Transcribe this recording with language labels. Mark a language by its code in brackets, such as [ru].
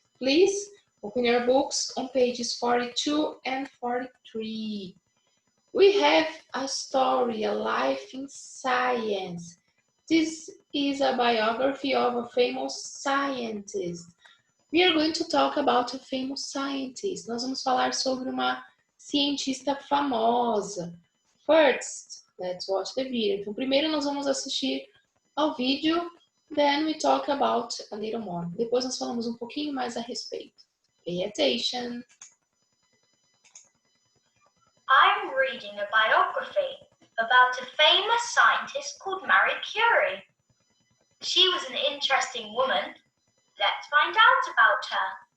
[en] Please open your books on pages 42 and 43. We have a story, a life in science. This is a biography of a famous scientist. We are going to talk about a famous scientist. [pt] Nós vamos falar sobre uma cientista famosa. [en] First, let's watch the video. [pt] Então, primeiro nós vamos assistir ao vídeo, [en] then we talk about a little more. [pt] Depois nós falamos um pouquinho mais a respeito. [en] Pay attention. I'm reading a biography about a famous scientist called Marie Curie. She was an interesting woman. Let's find out about her.